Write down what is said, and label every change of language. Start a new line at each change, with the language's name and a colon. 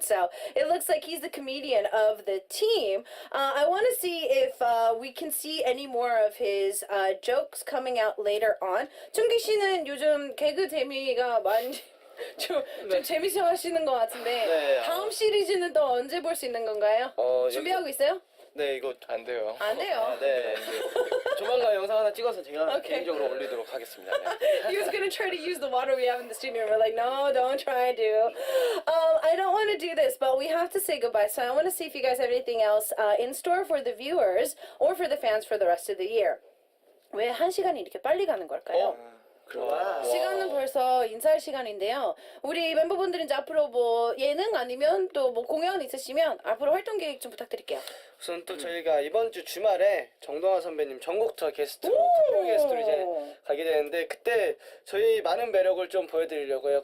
English: So it looks like he's the comedian of the team. I want to see if we can see any more of his jokes coming out later on.
Korean: Chungi 씨는 요즘 개그 재미가 많이 좀 재밌어 하시는 것 같은데 네, 다음 시리즈는 또 언제 볼 수 있는 건가요? 준비하고 있어요? 네 이거 안 돼요. 안 돼요. 네 조만간 영상 하나 찍어서 제가 오케이. 개인적으로 올리도록 하겠습니다. 네.
English: He was gonna try to use the water we have in the studio. We're like, no, don't try to. I don't want to do this, but we have to say goodbye. So I want to see if you guys have anything else in store for the viewers or for the fans for the rest of the year.
Korean: 왜 한 시간이 이렇게 빨리 가는 걸까요? 시간은 벌써 인사할 시간인데요. 우리 멤버분들은 이제 앞으로 뭐 예능 아니면 또 뭐 공연 있으시면 앞으로 활동 계획 좀 부탁드릴게요. 우선 또 저희가 이번 주 주말에 정동환 선배님 전국 투어 게스트로 특별 게스트로 이제 가게 되는데 그때 저희 많은 매력을 좀 보여드리려고요.